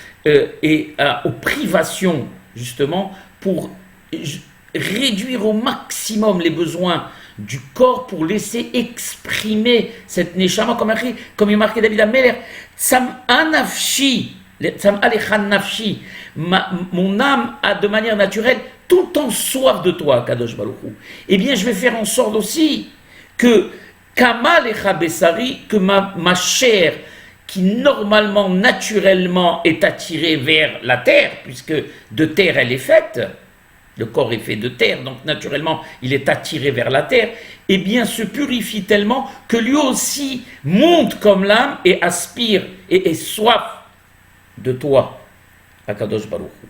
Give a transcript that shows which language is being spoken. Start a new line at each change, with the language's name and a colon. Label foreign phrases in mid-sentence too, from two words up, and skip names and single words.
French: aux privations, justement, pour réduire au maximum les besoins du corps pour laisser exprimer cette neshama, comme il marquait David Ameller,
Hebrew: צמאה נפשי, צמאה לך נפשי,
French: mon âme a de manière naturelle tout le temps soif de toi,
Hebrew: קדוש ברוך הוא.
French: Eh bien, je vais faire en sorte aussi que
Hebrew: כמה לך בשרי,
French: que ma chair, qui normalement, naturellement, est attirée vers la terre, puisque de terre elle est faite, le corps est fait de terre, donc naturellement il est attiré vers la terre, eh bien se purifie tellement que lui aussi monte comme l'âme et aspire et est soif de toi,
Hebrew: הקדוש ברוך הוא.